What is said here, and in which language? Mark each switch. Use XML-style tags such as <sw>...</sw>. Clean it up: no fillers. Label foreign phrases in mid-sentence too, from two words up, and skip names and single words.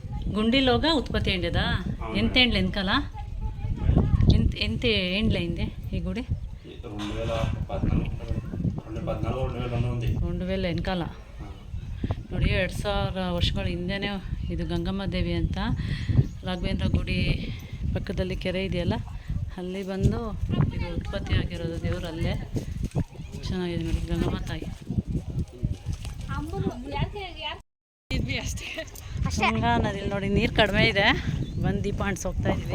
<te>గుండిలోగా ఉత్పత్తి అయిందా? ఎంత ఏండ్ల వెనకాల ఎంత ఏండ్ల అయింది ఈ గుడి?</te> <kn>2000 వెనకాಲ ನೋಡಿ. 2000 ವರ್ಷಗಳ ಹಿಂದೆನೇ ಇದು ಗಂಗಮ್ಮ ದೇವಿ ಅಂತ ರಾಘವೇಂದ್ರ ಗುಡಿ ಪಕ್ಕದಲ್ಲಿ ಕೆರೆ ಇದೆಯಲ್ಲ, ಅಲ್ಲಿ ಬಂದು ಇದು ಉತ್ಪತ್ತಿ ಆಗಿರೋದು ದೇವರು. ಅಲ್ಲೇ ಚೆನ್ನಾಗಿದೆ ನೋಡಿ ಗಂಗಮ್ಮ ತಾಯಿ. ಗಂಗಾ ನದಿಲಿ ನೋಡಿ ನೀರು ಕಡಿಮೆ ಇದೆ, ಬಂದು ದೀಪ ಅಂಟಿಸಿ ಹೋಗ್ತಾ ಇದ್ದೀವಿ.</kn>